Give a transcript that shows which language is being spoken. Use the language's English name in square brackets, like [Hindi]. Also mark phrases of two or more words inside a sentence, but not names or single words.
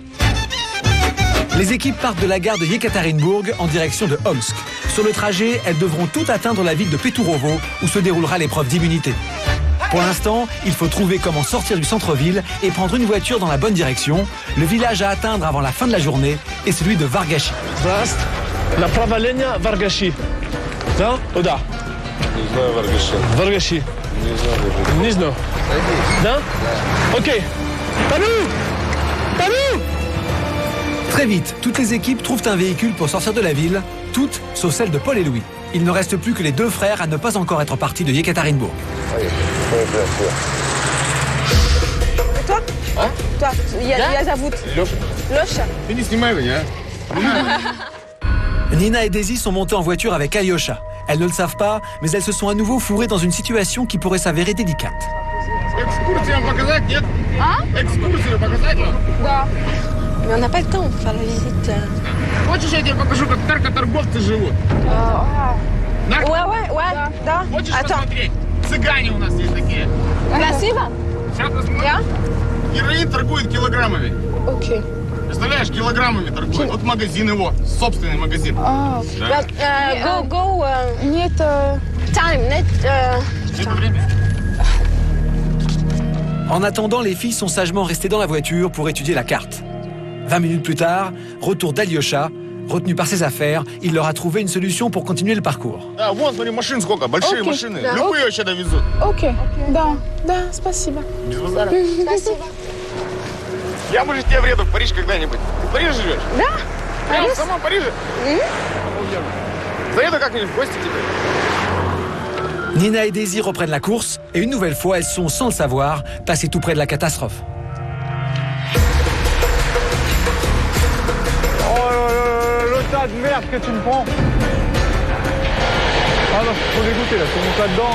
[French] Les équipes partent de la gare de Yekaterinbourg en direction de Omsk. Sur le trajet, elles devront toutes atteindre la ville de Peturovo où se déroulera l'épreuve d'immunité. Pour l'instant, il faut trouver comment sortir du centre-ville et prendre une voiture dans la bonne direction. Le village à atteindre avant la fin de la journée est celui de Vargachi. [Russian] Направление Vargachi. Да? Куда? Не знаю, Варгаши. Vargachi. Не знаю. Не знаю. Да? Окей. Пару! [French] Très vite, toutes les équipes trouvent un véhicule pour sortir de la ville, toutes sauf celle de Paul et Louis. Il ne reste plus que les 2 frères à ne pas encore être partis de Yekaterinbourg. Toi? Toi, [Russian] я зовут Лёша. Ты не снимай меня, [French] Nina et Daisy sont montées en voiture avec Alyosha. Elles ne le savent pas, mais elles se sont à nouveau fourrées dans une situation qui pourrait s'avérer délicate. [Russian] Экскурсию вам показать, нет? А? Экскурсию показать вам? Да. [French] Mais on n'a pas le temps pour faire la visite. [Russian] Хочешь, я тебе покажу, как наркоторговцы живут? [French] Ouais, да. [Russian] Хочешь [French] Attends. [Russian] посмотреть? Цыгане у нас есть такие. Красиво? Сейчас посмотрим. Я? Героин торгует килограммами. Окей. Представляешь, килограммами торгует. Вот магазин его, собственный магазин. Ah. Да. Go. Нет. Time. Net. Это время. [French] En attendant, les filles sont sagement restées dans la voiture pour étudier la carte. 20 minutes plus tard, retour d'Alyosha. Retenu par ses affaires, il leur a trouvé une solution pour continuer le parcours. [Russian] Да, вон, смотри, машин сколько, большие машины. Любые вообще довезут. Окей, да, спасибо. Без базара. Я, может, тебе вреду в Париж когда-нибудь. Ты в Париже живешь? Да. Прямо в самом Париже? Заеду как-нибудь в гости к тебе. [French] Nina et Daisy reprennent la course et une nouvelle fois, elles sont, sans le savoir, passées tout près de la catastrophe. Tas de merde que tu me prends. Ah non, je suis trop dégoûté là, tout mon tas dedans.